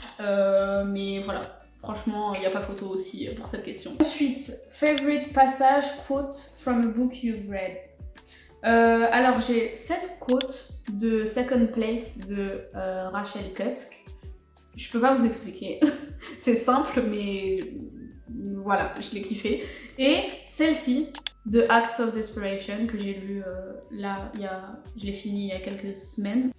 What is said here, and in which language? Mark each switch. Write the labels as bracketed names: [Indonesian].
[French] Mais voilà, franchement, il n'y a pas photo aussi pour cette question. Ensuite, [English] favorite passage, quote from a book you've read. [French] Alors j'ai cette quote de Second Place de Rachel Cusk. Je peux pas vous expliquer, c'est simple mais voilà, je l'ai kiffé. Et celle-ci de Acts of Desperation que j'ai lu là, je l'ai fini il y a quelques semaines.